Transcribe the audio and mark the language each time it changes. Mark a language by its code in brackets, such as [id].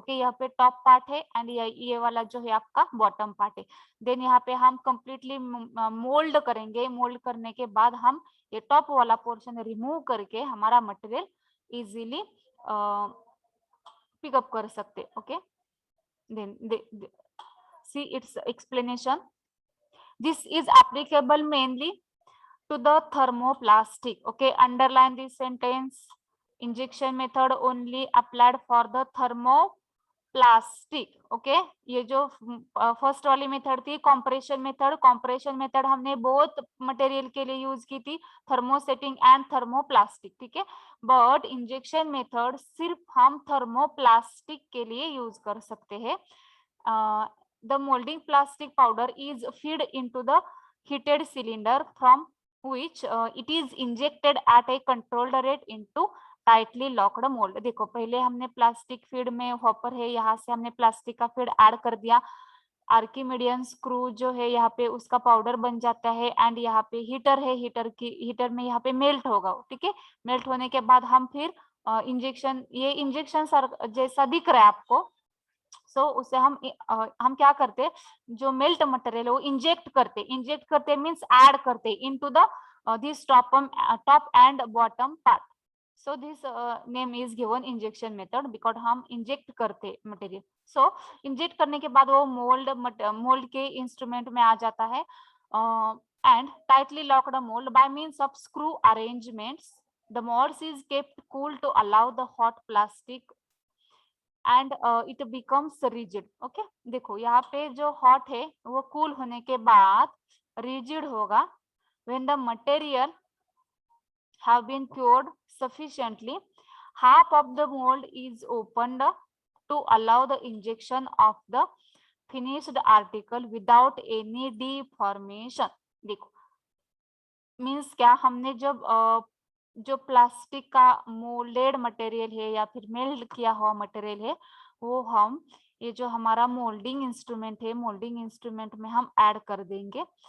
[hi] Okay, यहाँ पे top part है एंड ये वाला जो है आपका बॉटम पार्ट है. देन यहाँ पे हम कंप्लीटली मोल्ड करेंगे. मोल्ड करने के बाद हम ये टॉप वाला पोर्शन रिमूव करके हमारा मटेरियल इजीली पिकअप कर सकते. [en] Okay, then see its explanation. This is applicable mainly to the thermoplastic. Okay, underline this sentence. Injection method only applied for the thermoplastic. [hi] Okay, ये जो फर्स्ट वाली method थी compression method. Compression method हमने बहुत material के लिए use की थी, थर्मोसेटिंग एंड थर्मोप्लास्टिक. ठीक है, बट इंजेक्शन मेथड सिर्फ हम थर्मोप्लास्टिक के लिए यूज कर सकते हैं. [en] The molding plastic powder is feed into the heated cylinder from which it is injected at a controlled rate into tightly locked mould. [hi] देखो पहले हमने प्लास्टिक फीड में हॉपर है, यहाँ से हमने प्लास्टिक का फीड ऐड कर दिया, आर्किमिडियन स्क्रू जो है यहाँ पे उसका पाउडर बन जाता है, एंड यहाँ पे हीटर है, हीटर में यहाँ पे मेल्ट होगा, ठीक है। मेल्ट होने के बाद हम फिर इंजेक्शन, ये इंजेक्शन जैसा दिख रहा है आपको, सो उसे हम क्या करते, जो मेल्ट मटेरियल है वो इंजेक्ट करते मीन्स ऐड करते [en] Into the this top and bottom part. So this name is given injection method because [hi] हम इंजेक्ट करते [en] Material. [hi] सो इंजेक्ट करने के बाद वो मोल्ड के इंस्ट्रूमेंट में आ जाता है, [en] And tightly locked mould by means of screw arrangements the molds is kept cool to allow the hot plastic and it becomes rigid। [hi] okay, देखो यहाँ पे जो hot है वो cool होने के बाद rigid होगा। [en] when the material have been cured sufficiently, half of the mold is opened to allow the injection of the finished article without any deformation। [hi] देखो मीन्स क्या, हमने जब जो प्लास्टिक का मोल्डेड मटेरियल है या फिर मेल्ट किया हुआ मटेरियल है वो हम ये जो हमारा मोल्डिंग इंस्ट्रूमेंट है, मोल्डिंग इंस्ट्रूमेंट में हम ऐड कर देंगे।